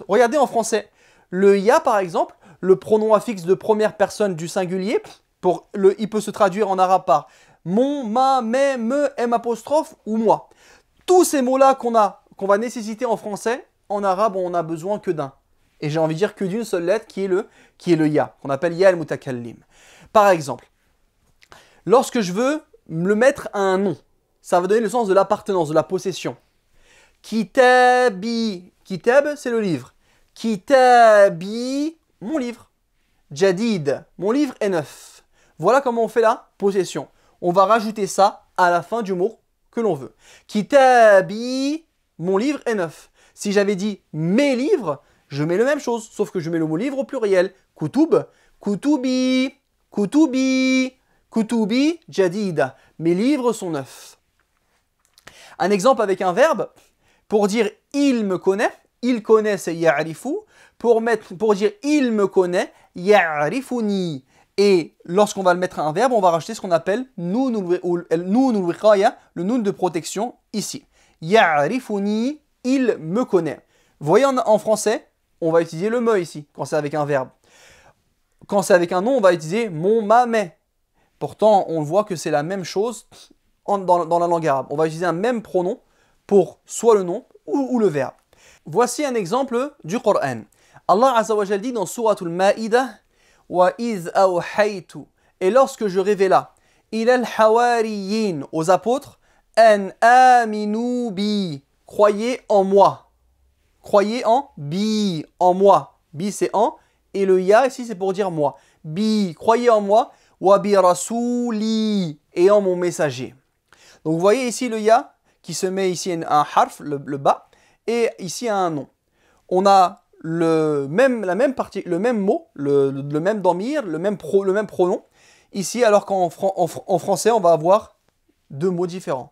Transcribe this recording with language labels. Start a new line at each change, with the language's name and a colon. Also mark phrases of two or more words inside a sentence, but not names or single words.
French: Regardez en français, le ya, par exemple, le pronom affixe de première personne du singulier, il peut se traduire en arabe par mon, ma, mes, me, m apostrophe ou moi. Tous ces mots-là qu'on va nécessiter en français, en arabe, on n'a besoin que d'un. Et j'ai envie de dire que d'une seule lettre qui est le ya, qu'on appelle
Arabic: ya al-mutakallim.
French: Par exemple, lorsque je veux le mettre à un nom, ça va donner le sens de l'appartenance, de la possession. Kitabi, kitab, c'est le livre. Kitabi, mon livre. Jadid, mon livre est neuf. Voilà comment on fait la possession. On va rajouter ça à la fin du mot que l'on veut. Kitabi, mon livre est neuf. Si j'avais dit mes livres, je mets la même chose, sauf que je mets le mot livre au pluriel.
Arabic: Kutub, kutubi, kutubi, kutubi, jadida.
French: Mes livres sont neufs. Un exemple avec un verbe, pour dire il me connaît, il connaît c'est ya'rifu. Pour dire il me connaît, ya'rifuni. Et lorsqu'on va le mettre à un verbe, on va rajouter ce qu'on appelle
Arabic: noun al-wiqaya,
French: le noun de protection ici. Ya'rifuni, il me connaît. Vous voyez en français, on va utiliser le me ici, quand c'est avec un verbe. Quand c'est avec un nom, on va utiliser mon, ma, mes. Pourtant, on voit que c'est la même chose dans la langue arabe. On va utiliser un même pronom pour soit le nom ou le verbe. Voici un exemple du Coran. Allah
Arabic: Azza wa Jal
French: dit dans Suratul Ma'idah,
Arabic: wa iz awhaytu,
French: et lorsque je révéla
Arabic: ilal hawariyin,
French: aux apôtres,
Arabic: an aminu bi,
French: croyez en moi. Croyez en bi, en moi. Bi c'est en, et le ya ici c'est pour dire moi. Bi, croyez en moi,
Arabic: wa bi rasuli,
French: et en mon messager. Donc vous voyez ici le ya qui se met ici un harf, le bas, et ici un nom. On a le même mot, le même damir, le même pronom, ici, alors qu'en français, on va avoir deux mots différents.